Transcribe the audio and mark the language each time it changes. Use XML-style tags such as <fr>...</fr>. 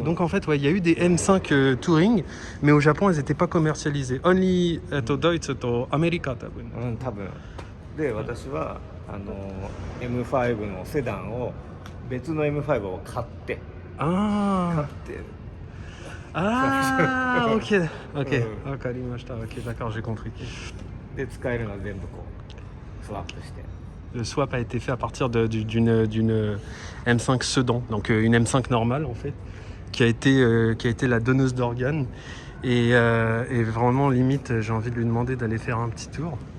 <fr>Donc en fait, ouais, il y a eu des M5 Touring, mais au Japon, elles n'étaient pas commercialisées.</fr> <en>Only Deutsch to America,</en> <ja>多分。多分。で、私はM5 のセダンを別の M5 を買って。 Ah. 買って。</ja> <fr>Ah, ok, ok. Ok, d'accord, j'ai compris.</fr> <ja>で、使えるのは全部こうスワップして。</ja> <fr>Le swap a été fait à partir d'une M5 Sedan, donc une M5 normale en fait, qui a été la donneuse d'organes. Et vraiment, limite, j'ai envie de lui demander d'aller faire un petit tour.</fr>